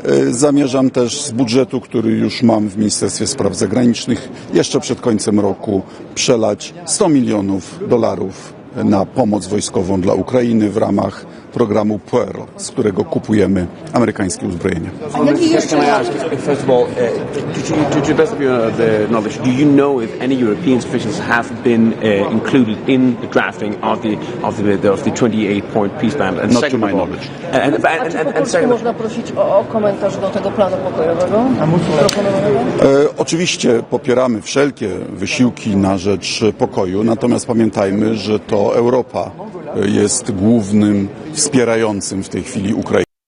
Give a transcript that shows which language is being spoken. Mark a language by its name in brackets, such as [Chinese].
[Polish] Zamierzam też z budżetu, który już mam w Ministerstwie Spraw Zagranicznych, jeszcze przed końcem roku przelać $100 milionów na pomoc wojskową dla Ukrainy w ramach programu Pearl, z którego kupujemy amerykańskie uzbrojenie. [English] First of all, to the best of your knowledge, do you know if any European officials have been included in the drafting of the 28-point peace plan? And not to my knowledge. [Polish] Czy można prosić o komentarz do tego planu pokojowego? Oczywiście popieramy wszelkie wysiłki na rzecz pokoju, natomiast pamiętajmy, że to Europa jest głównym wspierającym w tej chwili Ukrainę.